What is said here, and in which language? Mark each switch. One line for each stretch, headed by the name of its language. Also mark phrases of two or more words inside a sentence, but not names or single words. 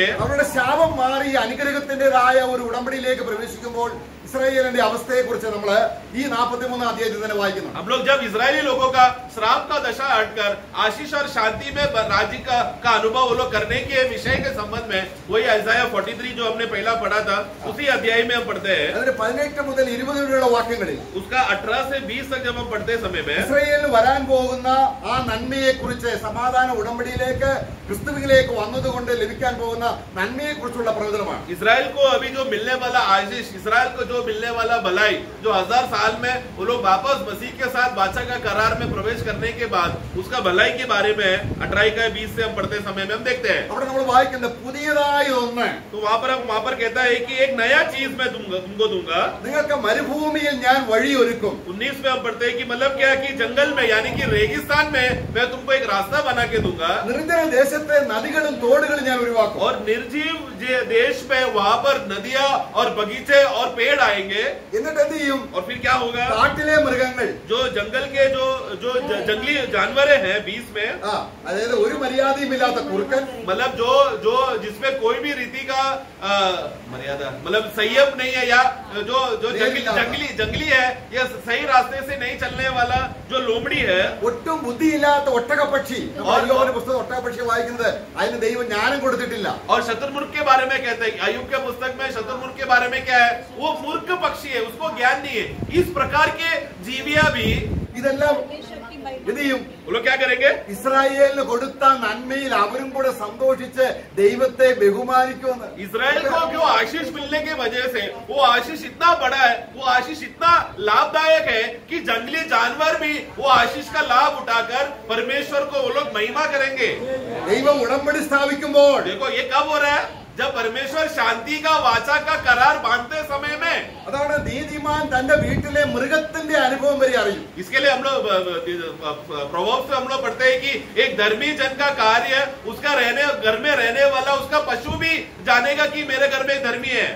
Malayalam: അവരുടെ ശാപം മാറി അനുഗ്രഹത്തിന്റേതായ ഒരു ഉടമ്പടിയിലേക്ക് പ്രവേശിക്കുമ്പോൾ ഇസ്രായേലിന്റെ അവസ്ഥയെ കുറിച്ച് നമ്മൾ ഈ 43 അധ്യായത്തിൽ തന്നെ വായിക്കുന്നു.
Hindi: हम लोग जब इजरायली लोगों का श्राप का दशा हटकर आशीष और शांति में राज्य का अनुभव वो लोग करने के विषय के संबंध में वही Isaiah 43 जो हमने पहला पढ़ा था उसी अध्याय में हम पढ़ते हैं।
Malayalam: അതിന്റെ 18 മുതൽ 20 വരെയുള്ള വാക്യങ്ങളിൽ
Hindi: उसका 18 से 20 तक जब हम पढ़ते समय में
Malayalam: ഇസ്രായേലിന് വരാൻ പോകുന്ന ആ നന്മയെ കുറിച്ച്, സമാധാന ഉടമ്പടിയിലേക്ക് ക്രിസ്തുവിലേക്ക് വന്നതുകൊണ്ട് ലഭിക്കാൻ പോകുന്ന നന്മയെ കുറിച്ചുള്ള പ്രവചനമാണ്.
Hindi: इजराइल को अभी जो मिलने वाला आशीष, इजराइल को जो मिलने वाला भलाई, जो 1000 साल में वो लोग वापस मसीह के साथ वाचा का करार में प्रवेश करने के बाद उसका भलाई के बारे में 18 का 20 से हम पढ़ते समय में हम देखते हैं।
Malayalam: അവിടെ നമ്മൾ വായിക്കുന്നത് പുതിയതായി ഒന്ന്,
Hindi: तो वहां पर कहता है कि एक नया चीज मैं तुमको दूंगा।
Malayalam: നിങ്ങൾക്ക് മരുഭൂമിയിൽ ഞാൻ വഴി ഒരുക്കും.
Hindi: 19 में हम पढ़ते हैं कि मतलब क्या कि जंगल में यानी कि रेगिस्तान में मैं तुमको एक रास्ता बना के दूंगा,
Malayalam: നിർജ്ജന ദേശത്തെ നദികളും തോടുകളും ഞാൻ ഒഴിവാക്കും.
Hindi: और निर्जीव देश में वहां पर नदियां और बगीचे और पेड़ आएंगे।
Malayalam: എന്നിട്ട് എന്ത് ചെയ്യും?
Hindi: और फिर क्या होगा?
Malayalam: കാട്ടിലെ മൃഗങ്ങൾ,
Hindi: जो जंगल के जो जंगली जानवर हैं 20 में,
Malayalam: അതായത് ഒരു മര്യാദയും ഇല്ലാത്ത കുറുക്കൻ,
Hindi: मतलब जो जिसमें कोई भी रीति का मर्यादा मतलब संयम नहीं है, या जो जंगली है या सही रास्ते से नहीं चलने वाला जो लोमड़ी है,
Malayalam: ഒട്ടും ബുദ്ധിയില്ലാത്ത ഒട്ടകപ്പക്ഷി. അയ്യോബിന്റെ പുസ്തകം ഒട്ടകപ്പക്ഷി വായിക്കുന്നത് അതിന് ദൈവം ജ്ഞാനം കൊടുത്തിട്ടില്ല.
Hindi: और शत्रुमुर्ख के बारे में कहते हैं, अय्यूब के पुस्तक में शत्रुमुर्ख के बारे में क्या है, वो मूर्ख पक्षी है, उसको ज्ञान नहीं है। इस प्रकार के जीविया भी
Malayalam: ഇതെല്ലാം
Hindi: महिमा
Malayalam: എന്ത് ചെയ്യും?
Hindi: वो लोग क्या करेंगे?
Malayalam: ഇസ്രായേലിന് കൊടുത്ത നന്മയിൽ അവരും കൂടെ സന്തോഷിച്ച് ദൈവത്തെ ബഹുമാനിക്കുമെന്ന്.
Hindi: इजराइल को जो आशीष मिलने की वजह से वो आशीष इतना बड़ा है, वो आशीष इतना लाभदायक है कि जंगली जानवर भी वो आशीष का लाभ उठाकर परमेश्वर को वो लोग महिमा करेंगे।
Malayalam: ദൈവം ഉടമ്പടി സ്ഥാപിക്കുമ്പോൾ
Hindi: देखो ये कब हो रहा है? जब परमेश्वर शांति का वाचा का करार बांधते समय में।
Malayalam: അതാണ് നീതിമാൻ തന്റെ വീട്ടിലെ മൃഗത്തിന്റെ അനുഭവം വരെ അറിയും.
Hindi: इसके लिए हम लोग प्रोवर्ब्स से हम लोग पढ़ते हैं कि एक धर्मी जन का कार्य उसका घर में रहने वाला उसका पशु भी जानेगा कि मेरे घर में एक धर्मी है।